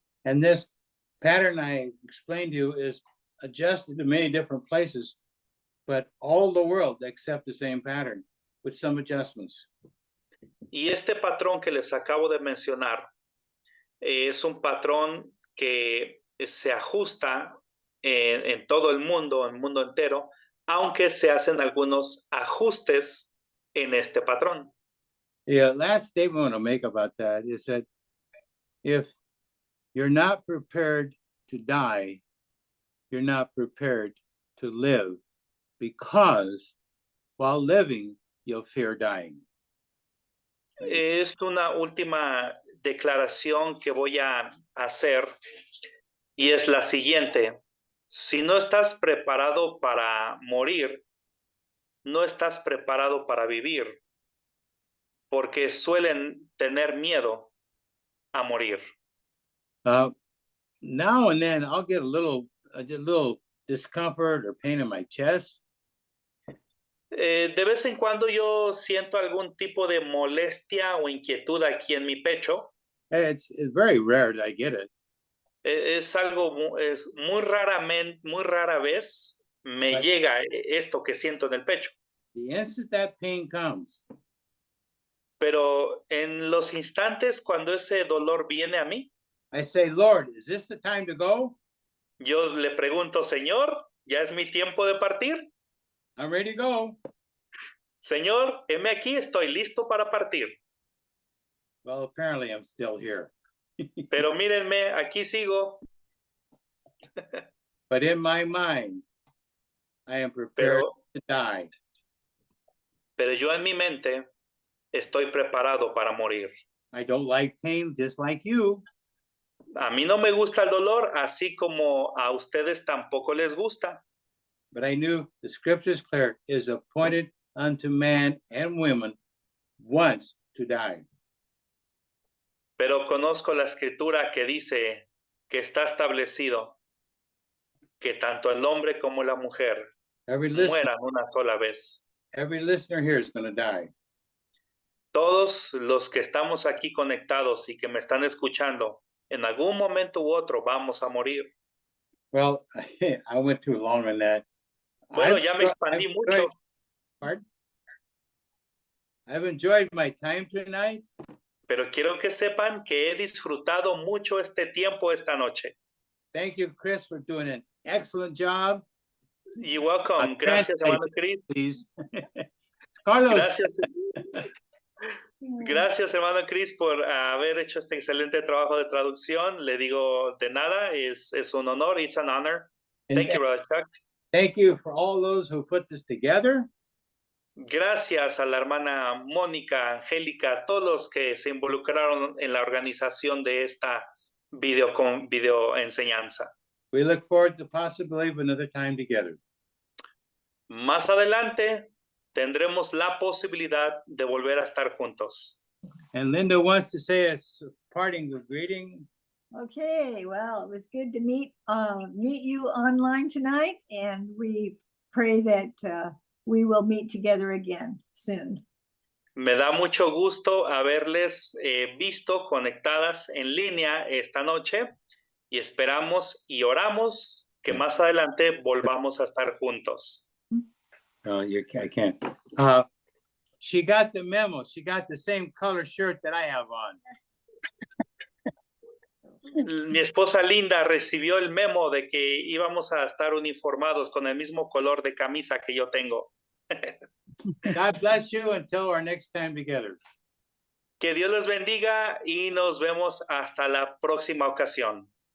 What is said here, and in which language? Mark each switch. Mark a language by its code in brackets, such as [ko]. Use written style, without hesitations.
[en] And this pattern I explained to you is adjusted to many different places, but all the world accept the same pattern with some adjustments. [es] Y este patrón que les acabo de mencionar es un patrón que se ajusta en todo el mundo entero, aunque se hacen algunos ajustes en este patrón. [en] The last statement I want to make about that is that if you're not prepared to die, you're not prepared to live, because while living, you'll fear dying. [es] Es una última declaración que voy a hacer y es la siguiente. Si no estás preparado para morir, no estás preparado para vivir, porque suelen tener miedo a morir. [en] Now and then I'll get a little discomfort or pain in my chest. [es] De vez en cuando yo siento algún tipo de molestia o inquietud aquí en mi pecho. [en] It's very rare that I get it. [es] Es muy rara vez me llega esto que siento en el pecho. [en] The instant that pain comes, [es] Pero en los instantes cuando ese dolor viene a mí, [en] I say, Lord, is this the time to go? [es] yo le pregunto, Señor, ¿ya es mi tiempo de partir? [en] I'm ready to go. [es] Señor, heme aquí, estoy listo para partir. [en] Well, apparently I'm still here. [es] Pero mírenme, aquí sigo. [en] But in my mind, I am prepared to die. [es] Pero yo en mi mente estoy preparado para morir. [en] I don't like pain just like you. [es] A mí no me gusta el dolor, así como a ustedes tampoco les gusta. [en] But I knew the scripture is clear, is appointed unto man and women once to die. [es] Pero conozco la escritura que dice que está establecido que tanto el hombre como la mujer mueran una sola vez. [en] Every listener here is going to die. [es] Todos los que estamos aquí conectados y que me están escuchando, en algún momento u otro vamos a morir. [en] Well, I went too long on that. [es] Bueno, ya me expandí mucho. [en] Pardon? I've enjoyed my time tonight. [es] Pero quiero que sepan que he disfrutado mucho este tiempo esta noche. [en] Thank you, Chris, for doing an excellent job. You're welcome. [es] Gracias, hermano Chris. [en] Please. Carlos. [es] Gracias, hermano Chris, por haber hecho este excelente trabajo de traducción. Le digo de nada, es un honor. [en] It's an honor. Thank you, Brother Chuck. Thank you for all those who put this together. [es] Gracias a la hermana Mónica, Angélica, todos los que se involucraron en la organización de esta video enseñanza. [en] We look forward to the possibility of another time together. [es] Más adelante tendremos la posibilidad de volver a estar juntos. [en] And Linda wants to say a parting greeting. Okay, well, it was good to meet you online tonight, and we pray that we will meet together again soon. [es] Me da mucho gusto haberles visto conectadas en línea esta noche y esperamos y oramos que más adelante volvamos a estar juntos. [en] Oh, I can't. She got the memo. She got the same color shirt that I have on. [es] Mi esposa Linda recibió el memo de que íbamos a estar uniformados con el mismo color de camisa que yo tengo. [en] God bless you until our next time together. [es] Que Dios les bendiga y nos vemos hasta la próxima ocasión.